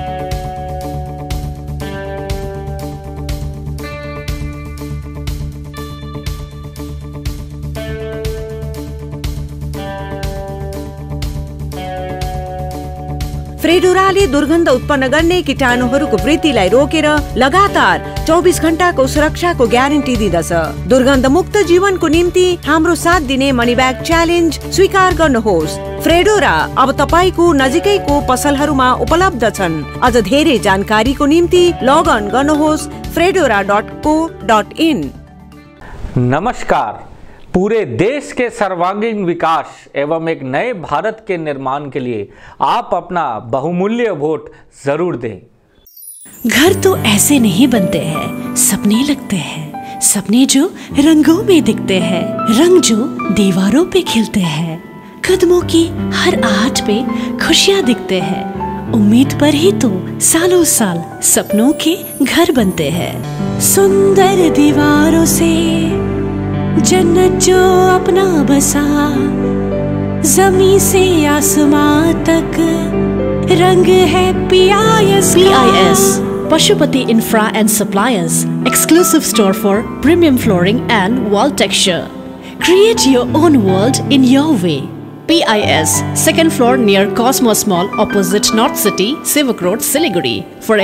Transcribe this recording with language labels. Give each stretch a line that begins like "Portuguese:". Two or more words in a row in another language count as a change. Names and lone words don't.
Nepali: फ्रेडोराले दुर्गन्ध उत्पन्न गर्ने कीटाणुहरूको वृद्धिलाई रोकेर लगातार 24 घण्टाको सुरक्षाको ग्यारेन्टी दिँदछ। दुर्गन्ध मुक्त जीवनको निम्ति हाम्रो साथ दिने
English: money bag challenge
Nepali: स्वीकार गर्नुहोस्। फ्रेडोरा अब तपाईको नजिकैको पसलहरूमा उपलब्ध छन्। अझ धेरै जानकारीको निम्ति लगअन गर्नुहोस् fredora.co.in। नमस्कार।
Hindi: पूरे देश के सर्वांगीण विकास एवं एक नए भारत के निर्माण के लिए आप अपना बहुमूल्य वोट जरूर दें। घर तो ऐसे नहीं बनते हैं, सपने लगते हैं। सपने जो रंगों में दिखते हैं, रंग जो दीवारों पे खिलते हैं। कदमों की हर आहट पे खुशियाँ दिखते हैं। उम्मीद पर ही तो सालों साल सपनों के घर बनते हैं। सुंदर दीवारों से जन्नत जो अपना बसा, जमीन से आसमां तक रंग है PIS।
English: Pashupati Infra and Suppliers, exclusive store for premium flooring and wall texture. Create your own world in your way. PIS, second floor near Cosmos Mall, opposite North City, Sewok Road, Siliguri.